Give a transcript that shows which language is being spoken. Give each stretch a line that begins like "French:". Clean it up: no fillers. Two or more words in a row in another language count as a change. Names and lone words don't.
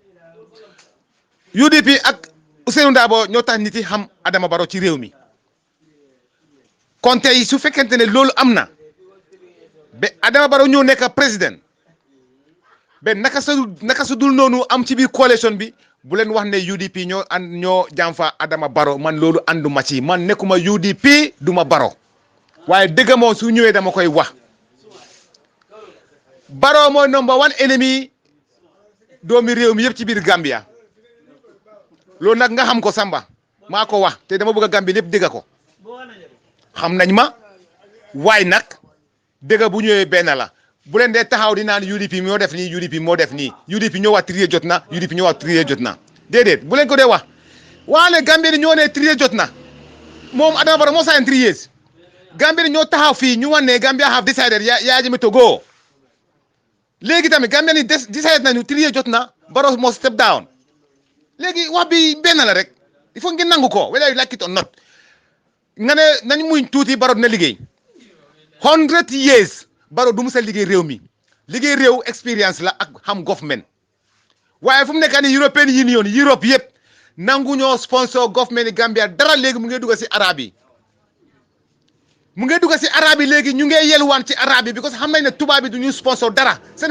Wolof: UDP ak Ousainou Darboe ñoo tax nit yi xam Adama Barrow ci réew mi kon tey su fekkente ne loolu am na ba Adama Barrow ñëw nekk président ba naka su dul noonu am ci biir coalition bi bu leen wax ne UDP ñoo jàmfa Adama Barrow man loolu ànduma ci man nekkuma UDP duma Barrow waaye dëgg moom su ñëwee dama koy wax Barrow mooy
English: number one
Wolof: ennemi doomi réew mi yëpp ci biir Gambia loolu nag nga xam ko Samba maa ko wax te dama bëgg a Gambie lépp dégg ko xam nañ ma waaye nag dégg bu ñëwee benn la bu leen dee taxaw di naan UDP moo def nii UDP moo def nii UDP ñoo wax trier jot na UDP ñoo wax trier jot na déedéet bu leen ko dee wax waale Gambie ni ñoo ne trier jot na moom Adama Barrow moo sign 3 years Gambie ni ñoo taxaw fii ñu wan ne Gambia
English: have decided
Wolof: yaa jëme
English: to go
Wolof: léegi tamit Gambie ni decided nañu trier jot na Barrow moo
English: step down
Wolof: léegi wax bi benn la rek
French: il faut
Wolof: ngeen nangu ko
English: whether you like it or not
Wolof: nga ne nañ muñ tuuti Barrow dina liggéey 100 years Barrow du mu sa liggéey réew mi liggéey réew expérience la ak xam government waaye fu mu nekk nii European Union Europe yëpp nangu ñoo sponsor government yi Gambia dara léegi mu ngi dugg si arab yi mu ngi dugg si arab yi léegi ñu ngi yelwaan ci arab yi because xam nañ ne tubaab bi du ñu sponsor dara seen